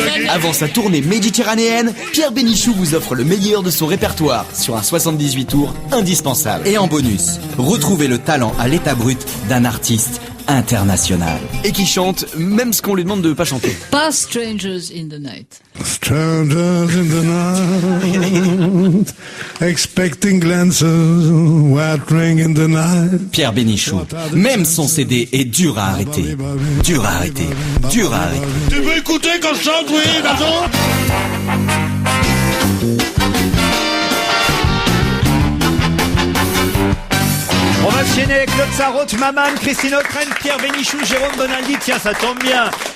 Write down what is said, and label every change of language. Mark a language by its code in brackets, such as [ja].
[fr] Avant sa tournée méditerranéenne, Pierre Bénichou vous offre le meilleur de son répertoire sur un 78 tours indispensable. Et en bonus, retrouvez le talent à l'état brut d'un artiste international. Et qui chante même ce qu'on lui demande de pas chanter. Pas Strangers in the Night. [en] Strangers in the night, expecting glances, white ring in the night. [fr] Pierre Bénichou, même son CD est dur à arrêter. Dur à arrêter. Dur à arrêter. Tu veux écouter quand je chante, oui, Nazo? On va se gêner avec Claude Sarraute, Maman, Christine O'Krent, Pierre Bénichou, Jérôme Bonaldi. Tiens, ça tombe bien.